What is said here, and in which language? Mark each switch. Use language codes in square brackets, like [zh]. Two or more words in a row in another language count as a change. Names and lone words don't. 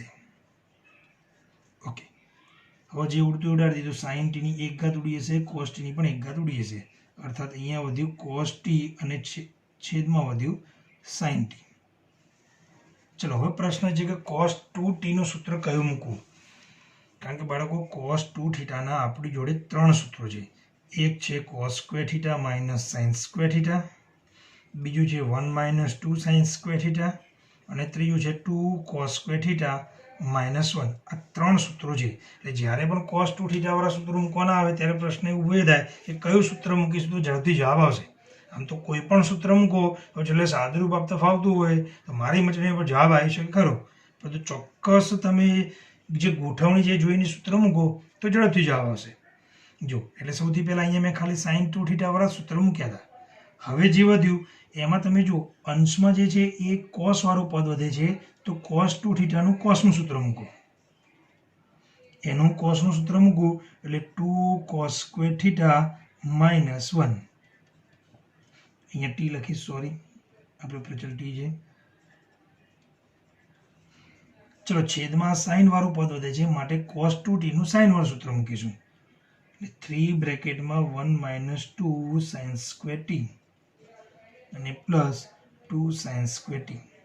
[gu] ઓકે, હવે જે ઉડતું ઉડાડી દીધું, sin t ની 1 ઘાત ઉડી જશે, cos t ની પણ 1 ઘાત ઉડી જશે અર્થાત અહીંયા વધ્યું cos t અને છેદમાં વધ્યું sin t. ચલો હવે પ્રશ્ન છે કે cos 2t નું સૂત્ર કયું મૂકવું, કારણ કે બાળકો cos 2 થીટાના આપણી જોડે 3 સૂત્રો છે. એક છે [en] cos square theta minus sin square theta, [gu] બીજું છે [en] 1 - 2 sin square theta [gu] અને ત્રીજું છે [en] 2 cos square theta -1. [gu] આ 3 સૂત્રો છે એટલે જ્યારે પણ cos 2 થીટા વાળા સૂત્રો મૂકવાના આવે ત્યારે પ્રશ્ન એવું ઊભો થાય કે કયું સૂત્ર મૂકીશું તો ઝડપથી જવાબ આવશે. આમ તો કોઈ પણ સૂત્ર મૂકો તો છેલ્લે સાદુરૂપ આપતા ફાવતું હોય તો મારી મચડી પર જવાબ આવી શકે ખરો, પરંતુ ચોક્કસ તમે જે ગોઠવણી જે જોઈને સૂત્ર મૂકો તો ઝડપથી જવાબ આવશે. જો એટલે સૌથી પહેલાં અહીંયા મેં ખાલી sin 2 થીટા વાળા સૂત્ર મૂક્યા હતા. હવે જે વધ્યું એમાં તમે જો અંશમાં જે છે એ cos વાળું પદ વધે છે તો cos 2 થીટાનું cosનું સૂત્ર મૂકો, એનું cosનું સૂત્ર મૂકવું એટલે 2 [en] cos square theta [gu] -1. અહીંયા t લખીશ, સોરી આપણે પ્રચલ t છે. ચલો છેદમાં sin વાળું પદ વધે છે માટે cos 2t નું sin વાળું સૂત્ર મૂકીશું એટલે 3 બ્રેકેટમાં 1 - 2 [en] sin square t [gu] અને પ્લસ 2 sin square t.